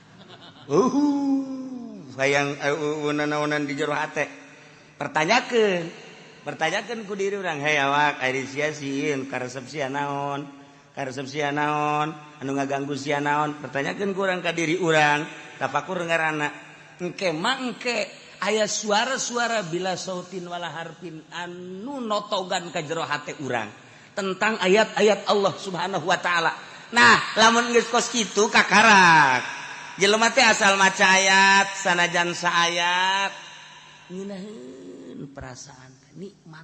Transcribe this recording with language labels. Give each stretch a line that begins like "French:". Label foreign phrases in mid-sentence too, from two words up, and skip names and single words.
Sundanese: sayang naonan di jero hate pertanyakeun ku diri urang hei awak ari sia sieun karesep sia naon anu ngaganggu sia naon pertanyakeun ku urang ka diri urang tafakur ngaranna engke mangke aya suara-suara
Arabic: بلا صوت ولا حرف
Sundanese: anu notogan ka jero hate urang tentang ayat-ayat Allah
Arabic: سبحانه وتعالى
Sundanese: nah lamun geus kos kitu kakarak jelema teh asal maca ayat sanajan saayat ngeunaheun perasaan nikmat